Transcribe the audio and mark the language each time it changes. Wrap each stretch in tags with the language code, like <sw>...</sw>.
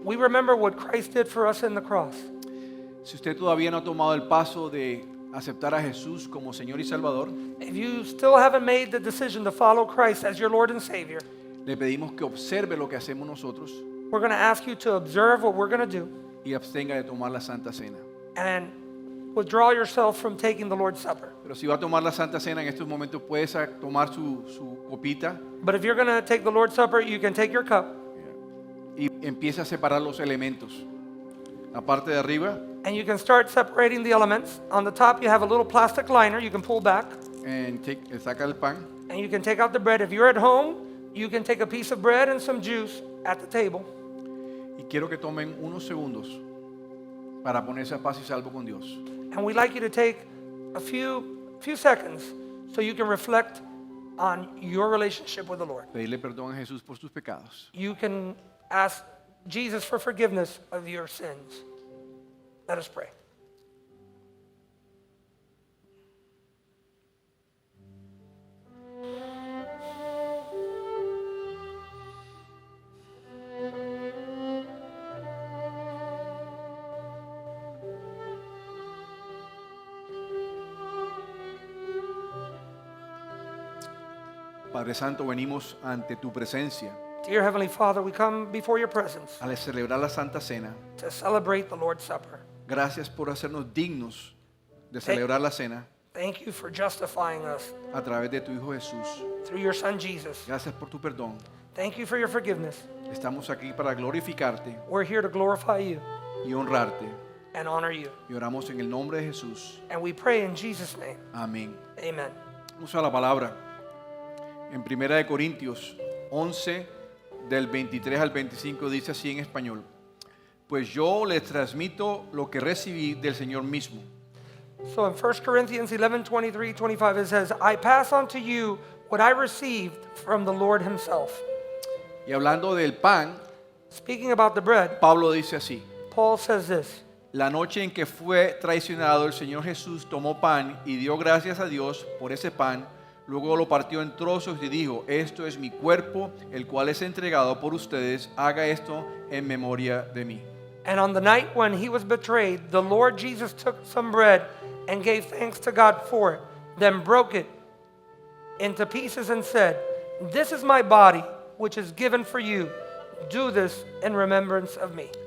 <en>we remember what Christ did for us in the cross.</en> <es>Si usted todavía no ha tomado el paso de aceptar a Jesús como Señor y Salvador,</es> <en>If you still haven't made the decision to follow Christ as your Lord and Savior,</en> <es>le pedimos que observe lo que hacemos nosotros</es> <en>we're going to ask you to observe what we're going to do</en> <es>y abstenga de tomar la Santa Cena.</es> <en>and withdraw yourself from taking the Lord's Supper.</en> <es>Pero si va a tomar la Santa Cena en estos momentos, puede tomar su copita</es> <en>But if you're going to take the Lord's Supper, you can take your cup</en> <es>y empieza a separar los elementos. La parte de arriba,</es> <en>and you can start separating the elements. On the top, you have a little plastic liner you can pull back,</en> <es>saca el pan</es> <en>and you can take out the bread. If you're at home, you can take a piece of bread and some juice at the table.</en> <es>y quiero que tomen unos segundos para ponerse a paz y salvo con Dios.</es> <en>And we'd like you to take a few seconds so you can reflect on your relationship with the Lord.</en> <es>Pedirle perdón a Jesús por sus pecados.</es> <en>You can ask Jesus for forgiveness of your sins. Let us pray.</en> <es>Padre Santo, venimos ante tu presencia</es> <en>Dear Heavenly Father, we come before your presence</en> <es>al celebrar la Santa Cena.</es> <en>to celebrate the Lord's Supper.</en> <es>Gracias por hacernos dignos de celebrar la cena</es> <en>Thank you for justifying us</en> <es>a través de tu Hijo Jesús.</es> <en>through your Son Jesus.</en> <es>Gracias por tu perdón.</es> <en>Thank you for your forgiveness.</en> <es>Estamos aquí para glorificarte</es> <en>We're here to glorify you</en> <es>y honrarte.</es> <en>and honor you.</en> <es>Y oramos en el nombre de Jesús.</es> <en>And we pray in Jesus' name.</en> <es>Amén.</es> <en>Amen.</en> <es>Vamos a la palabra. En 1 de Corintios 11, del 23 al 25, dice así en español: Pues yo les transmito lo que recibí del Señor mismo.</es> <en>So in 1 Corinthians 11, 23, 25, it says, I pass on to you what I received from the Lord himself.</en> <es>Y hablando del pan,</es> <en>Speaking about the bread,</en> <es>Pablo dice así:</es> <en>Paul says this.</en> <es>La noche en que fue traicionado, el Señor Jesús tomó pan y dio gracias a Dios por ese pan. Luego lo partió en trozos y dijo: Esto es mi cuerpo, el cual es entregado por ustedes. Haga esto en memoria de mí.</es> <en>And on the night when he was betrayed, the Lord Jesus took some bread and gave thanks to God for it, then broke it into pieces and said, This is my body, which is given for you. Do this in remembrance of me.</en>